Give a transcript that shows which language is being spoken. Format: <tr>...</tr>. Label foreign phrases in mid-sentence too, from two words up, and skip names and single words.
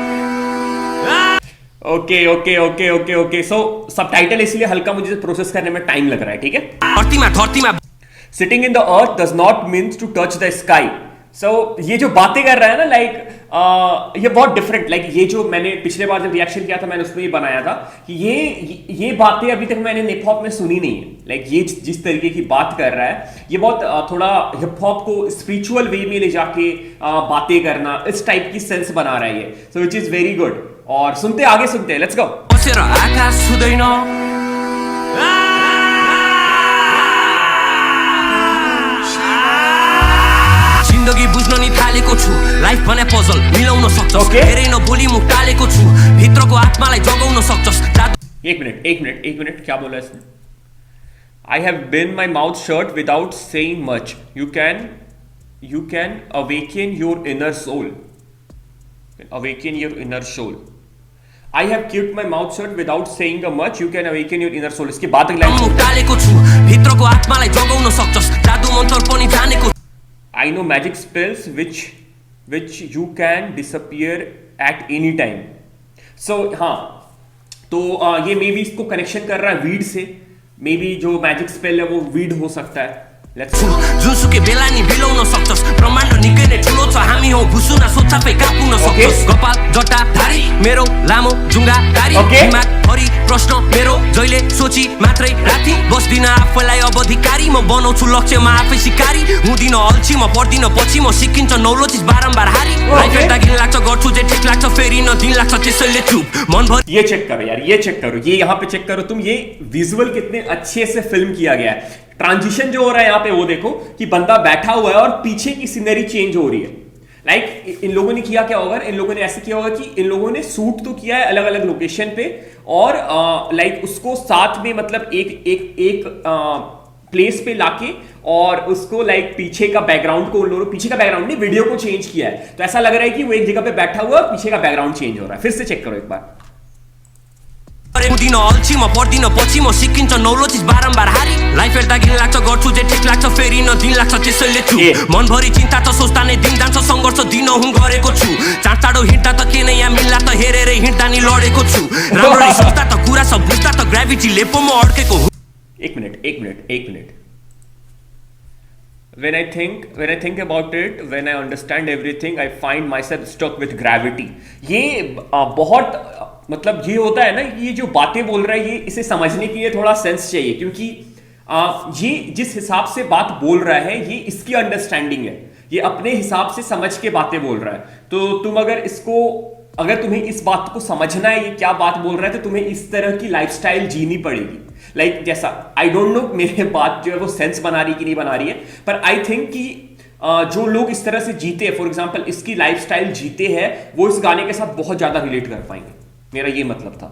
<hi>ओके सो सबटाइटल इसलिए हल्का मुझे प्रोसेस करने में टाइम लग रहा है ठीक है</hi> <ne>धरतीमा</ne> <en>Sitting in the earth does not means to touch the sky</en> <hi>सो ये जो बातें कर रहा है ना लाइक ये बहुत डिफरेंट लाइक ये जो मैंने पिछले बार जब रिएक्शन किया था मैंने उसमें ये बनाया था कि ये बातें अभी तक मैंने हिप हॉप में सुनी नहीं है लाइक ये जिस तरीके की बात कर रहा है ये बहुत थोड़ा हिप हॉप को</hi> <en>spiritual way</en> <hi>में ले जाके बातें करना इस टाइप की सेंस बना रहा है ये</hi> <en>so which is very good</en> <hi>और आगे सुनते हैं</hi> <en>let's go</en> <ne>बसेर आकाश छुँदैन जिन्दगी बुझ्न नि थालेको छु लाइफ भने पजल मिलाउन सक्छस् धेरै नबोली मुख टालेको छु भित्रको आत्मालाई जगाउन सक्छस्</ne> <hi>एक मिनट क्या बोला इसने</hi> <en>I have been my mouth shut without saying much you can awaken your inner soul I have kept my mouth shut without saying a much. You can awaken your inner soul.</en> <hi>इसके बाद</hi> <ne>मुख टालेको छु भित्रको आत्मालाई जगाउन सक्छस् जादु मन्त्र पनि जानेको</ne> <en>I know magic spells which you can disappear at any time.</en> <hi>So हाँ तो ये</hi> <en>may be</en> <hi>इसको कनेक्शन कर रहा है वीड से</hi> <en>may be</en> <hi>जो</hi> <en>magic spell</en> <hi>है वो वीड हो सकता है</hi> <ne>जुनसुकै बेला नि बिलाउन सक्छस् ब्रह्माण्ड निकै नै ठुलो छ हामी हौ भुसुना सोचापै कापुन सक्छस् कपाल जटा धारी मेरो लामो जुङ्गा दारी दिमाग भरि प्रश्न मेरो जहिले सोची मात्रै राति बस्दिन आफैलाई अब अधिकारी म बनाउँछु लक्ष्यमा आफै सिकारी हुँदिन अल्छी म पर्दिन पछि म सिकिन्छ नौलो चिज बारम्बार हारी लाइफ हेर्दा घिन लाग्छ गर्छु जे ठिक लाग्छ फेरि न दिन लाग्छ त्यसैले चुप मनभरि</ne> <hi>ये चेक करो यार ये चेक करो ये यहाँ पे चेक करो तुम ये विजुअल कितने अच्छे से फिल्म किया गया है ट्रांजिशन जो हो रहा है यहाँ पे वो देखो कि बंदा बैठा हुआ है और पीछे की सीनरी चेंज हो रही है लाइक इन लोगों ने किया क्या होगा इन लोगों ने ऐसे किया होगा कि इन लोगों ने शूट तो किया है अलग अलग लोकेशन पे और लाइक उसको साथ में मतलब एक प्लेस पे लाके और उसको लाइक पीछे का बैकग्राउंड को उन लोगों पीछे का बैकग्राउंड नहीं वीडियो को चेंज किया है तो ऐसा लग रहा है कि वो एक जगह पे बैठा हुआ है पीछे का बैकग्राउंड चेंज हो रहा है फिर से चेक करो एक बार</hi> <ne>हुँदिन अल्छी म पर्दिन पछि म सिकिन्छ नौलो चिज बारम्बार हारी लाइफ हेर्दा घिन लाग्छ गर्छु जे ठिक लाग्छ फेरि न दिन लाग्छ त्यसैले चुप मनभरि चिन्ता त सोच्दा नै दिन जान्छ सङ्घर्ष दिन हुँ गरेको छु चाँडो हिँड्दा त के नै यहाँ मिल्ला त हेरेरै हिँड्दा नि लडेको छु राम्ररी सोच्दा त कुरा सब बुझ्दा त ग्राभिटीले पो म अड्केको हुँ</ne> <hi>एक मिनट</hi> <en>When I think about it, when I understand everything, I find myself stuck with gravity.</en> <hi>ये बहुत मतलब ये होता है ना ये जो बातें बोल रहा है ये इसे समझने के लिए थोड़ा सेंस चाहिए क्योंकि ये जिस हिसाब से बात बोल रहा है ये इसकी अंडरस्टैंडिंग है ये अपने हिसाब से समझ के बातें बोल रहा है तो तुम अगर तुम्हें इस बात को समझना है ये क्या बात बोल रहा है तो तुम्हें इस तरह की लाइफस्टाइल जीनी पड़ेगी लाइक जैसा</hi> <en>I don't know</en> <hi>मेरे बात जो है वो सेंस बना रही कि नहीं बना रही है पर</hi> <en>I think</en> <hi>कि जो लोग इस तरह से जीते हैं</hi> <en>for example</en> <hi>इसकी लाइफस्टाइल जीते हैं वो इस गाने के साथ बहुत ज्यादा रिलेट कर पाएंगे मेरा ये मतलब था</hi>